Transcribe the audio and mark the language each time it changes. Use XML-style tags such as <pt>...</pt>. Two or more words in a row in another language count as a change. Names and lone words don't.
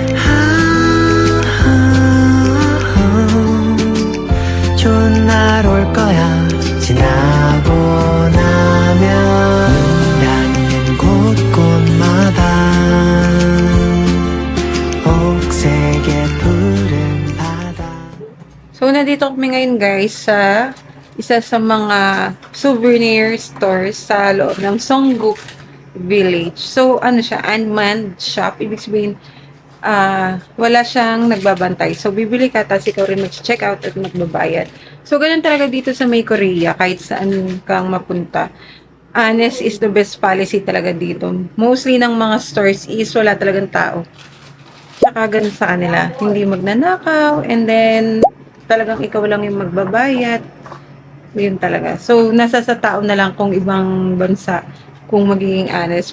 <ko>좋은 날 올 거야 지나고 나면 눈 닿는 곳곳마다 옥색의 푸른 바다</ko> <tl>So, nandito kami ngayon guys sa isa sa mga</tl> <en>souvenir stores</en> <tl>sa loob ng Songguk Village. So, ano siya?</tl> <en>Unmanned shop.</en> <tl>Ibig sabihin, wala siyang nagbabantay. So, bibili ka, tapos ikaw rin mag-</tl> <en>check out</en> <tl>at magbabayad. So, ganun talaga dito sa May Korea, kahit saan kang mapunta.</tl> <en>Honest is the best policy</en> <tl>talaga dito. Mostly ng mga stores is wala talagang tao. Tsaka ganun sa kanila. Hindi magnanakaw, and then, talagang ikaw lang yung magbabayad. Yun talaga. So, nasa sa tao na lang kung ibang bansa kung magiging honest.</tl>